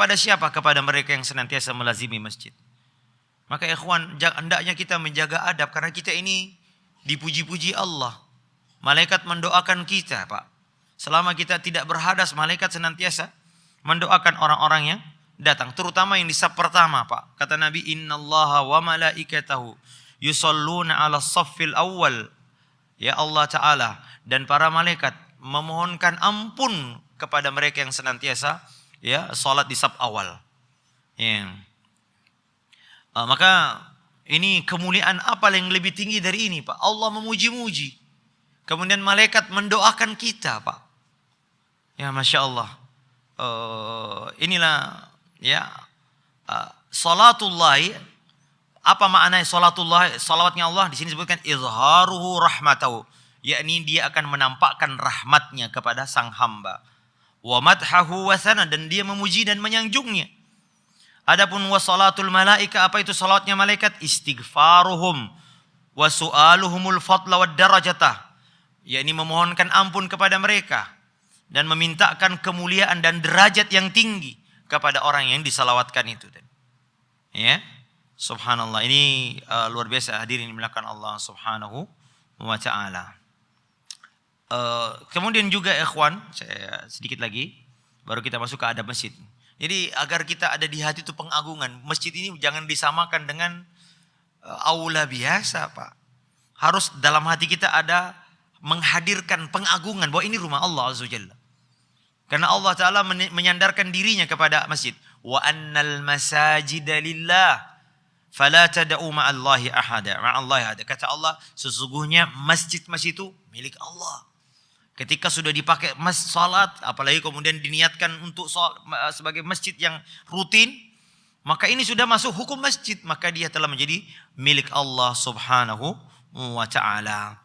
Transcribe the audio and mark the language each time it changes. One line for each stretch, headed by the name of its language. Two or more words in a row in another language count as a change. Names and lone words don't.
Indonesian: Kepada mereka yang senantiasa melazimi masjid. Maka ikhwan, hendaknya kita menjaga adab karena kita ini dipuji-puji Allah. Malaikat mendoakan kita, Pak. Selama kita tidak berhadas, malaikat senantiasa mendoakan orang-orang yang datang, terutama yang di saf pertama, Pak. Kata Nabi,
Arabic: إن الله وملائكته يصلون على الصف الأول.
Indonesian: Ya Allah Ta'ala dan para malaikat memohonkan ampun kepada mereka yang senantiasa ya salat di saf awal. Ya. Maka ini kemuliaan apa yang lebih tinggi dari ini, Pak? Allah memuji-muji. Kemudian malaikat mendoakan kita, Pak. Ya,
Arabic: ما شاء الله.
Indonesian: Inilah ya salatullahi. Apa makna salatullah? Salawatnya Allah di sini disebutkan
Arabic: إظهاره رحمته,
Indonesian: yakni dia akan menampakkan rahmatnya kepada sang hamba.
Arabic: ومدحه وثناء,
Indonesian: dan dia memuji dan menyanjungnya. Adapun
Arabic: وصلاة الملائكة,
Indonesian: apa itu salatnya malaikat?
Arabic: استغفارهم وسؤالهم الفضل والدرجة,
Indonesian: yakni memohonkan ampun kepada mereka dan memintakan kemuliaan dan derajat yang tinggi kepada orang yang disalawatkan itu. Ya, subhanallah, ini luar biasa hadirin dimuliakan Allah
Arabic: سبحانه وتعالى.
Indonesian: Kemudian juga ikhwan, saya sedikit lagi baru kita masuk ke adab masjid. Jadi agar kita ada di hati itu pengagungan. Masjid ini jangan disamakan dengan aula biasa, Pak. Harus dalam hati kita ada menghadirkan pengagungan bahwa ini rumah Allah
Arabic: عز وجل.
Indonesian: Karena Allah Ta'ala menyandarkan dirinya kepada masjid.
Arabic: وأن المساجد لله فلا تدعوا مع الله أحدا. مع الله أحدا.
Indonesian: Kata Allah, sesungguhnya masjid-masjid itu milik Allah. Ketika sudah dipakai salat, apalagi kemudian diniatkan untuk sebagai masjid yang rutin, maka ini sudah masuk hukum masjid, maka dia telah menjadi milik Allah
Arabic: سبحانه وتعالى.